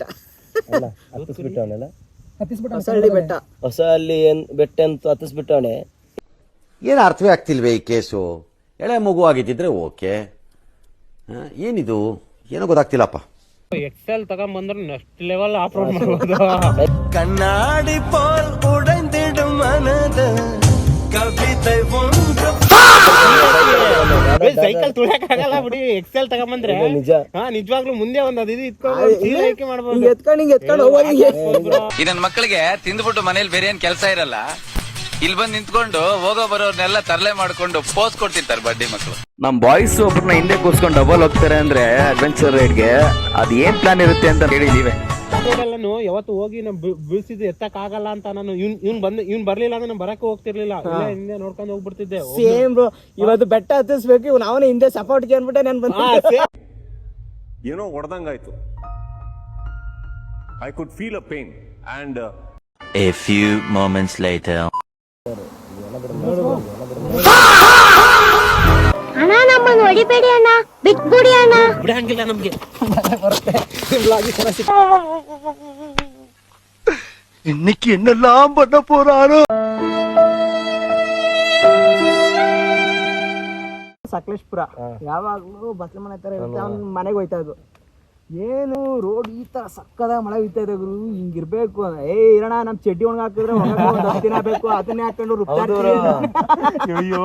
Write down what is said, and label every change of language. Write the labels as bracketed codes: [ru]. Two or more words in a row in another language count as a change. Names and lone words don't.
[kn] ಅಲ್ಲ, ಹತ್ತಿಸ್ಬಿಟ್ಟವನಲ್ಲ, ಹೊಸಳ್ಳಿ ಬೆಟ್ಟ. ಹೊಸಳ್ಳಿ ಬೆಟ್ಟ ಅಂತ ಹತ್ತಿಸ್ಬಿಟ್ಟವನೆ. ಏನು ಅರ್ಥವೇ ಆಗ್ತಿಲ್ವೇ ಈ ಕೇಸು? ಎಳೆ ಮಗು ಆಗಿದ್ದಿದ್ರೆ ಓಕೆ, ಏನಿದು ಏನೋ ಗೊತ್ತಾಗ್ತಿಲ್ಲಪ್ಪ. ಎಕ್ಸೆಲ್ ತಗೊಂಡ್ಬಂದ್ರೆ [en] next level [kn] ಅಪ್ಲೋಡ್ ಮಾಡ್ಬೋದು. [ta] கண்ணாடி போல் உடைந்திடும் மனது கவிதை ஒன்று [kn] ಸೈಕಲ್ ತುಳಿಯಕ್ಕಾಗಲ್ಲ ಬಿಡಿ, ಎಕ್ಸೆಲ್ ತಗೊಂಬಂದ್ರೆ ನಿಜ. ನಿಜವಾಗ್ಲೂ ಮುಂದೆ ಒಂದ್ ಅದು ಇದು ಇಟ್ಕೊಂಡು ಸೀದಾ ಆಯ್ಕೆ ಮಾಡ್ಬೋದು. ಎತ್ಕೊಂಡು ಹೋಗಿ ಈ ನನ್ನ ಮಕ್ಕಳಿಗೆ ತಿಂದ್ಬಿಟ್ಟು ಮನೇಲಿ ಬೇರೆ ಏನ್ ಕೆಲಸ ಇರಲ್ಲ, ಇಲ್ಲಿ ಬಂದು ನಿಂತ್ಕೊಂಡು ಹೋಗೋ ಬರೋರ್ನೆಲ್ಲ ತರಲೆ ಮಾಡ್ಕೊಂಡು ಪೋಸ್ ಕೊಡ್ತಿರ್ತಾರೆ ಬಡ್ಡಿ ಮಕ್ಕಳು. ನಮ್ ಬಾಯ್ಸ್ ಒಬ್ಬರನ್ನ ಹಿಂದೆ ಕೂರ್ಸ್ಕೊಂಡು ಡಬಲ್ ಹೋಗ್ತಾರೆ ಅಂದ್ರೆ [en] adventure rideಗೆ [kn] ಅದ್ ಏನ್ ಪ್ಲಾನ್ ಇರುತ್ತೆ ಅಂತ ಹೇಳಿ ನೀವೇ. ನಾನು ಯಾವತ್ತು ಹೋಗಿ ಬೀಳ್ಸಿದ್ದು ಎತ್ತಕ್ ಆಗಲ್ಲ ಅಂತ ನಾನು ಇವ್ನ್ ಬರ್ಲಿಲ್ಲ ಅಂದ್ರೆ ನಾನು ಬರಕ್ಕೆ ಹೋಗ್ತಿರ್ಲಿಲ್ಲ, ಹಿಂದೆ ನೋಡ್ಕೊಂಡು ಹೋಗ್ಬಿಡ್ತಿದ್ದೆ. [en] same bro, [kn] ಇವತ್ತು ಬೆಟ್ಟ ಹತ್ತಿಸ್ಬೇಕು, ಇವ್ನು ಅವನೇ ಹಿಂದೆ ಸಪೋರ್ಟ್ಗೆ ಅನ್ಬಿಟ್ಟೆ ನಾನು ಬಂದೆ. ಏನೋ ಹೊಡೆದಂಗಾಯ್ತು. [en] I could feel a pain and A few moments later. [kn] ಅಣ್ಣ ನಮ್ಮನ್ನು ಹೊಡಿಬೇಡಿ ಅಣ್ಣ, ಬಿಟ್ಬಿಡಿ ಅಣ್ಣ. ಬಿಡಂಗಿಲ್ಲ ನಮ್ಗೆ. [ta] இன்னைக்கு என்னெல்லாம் பண்ண போறாரோ. [kn] ಸಕಲೇಶ್ಪುರ ಯಾವಾಗ್ಲೂ ಬಸ್ಲ ಮನೆ ತರ ಇರುತ್ತೆ, ಅವ್ನ ಮನೆಗೆ ಹೋಯ್ತಾ ಇದ್ದು. ಏನು ರೋಡ್ ಈ ತರ ಸಕ್ಕದ ಮಳೆ ಹೋಯ್ತಾ ಇದೆ ಗುರು, ಹಿಂಗಿರ್ಬೇಕು. ಇರೋಣ ನಮ್ ಚಡ್ಡಿ ಒಣಗ ಹಾಕಿದ್ರೆ ದಿನ ಬೇಕು, ಅದನ್ನೇ ಹಾಕೊಂಡು ಅಯ್ಯೋ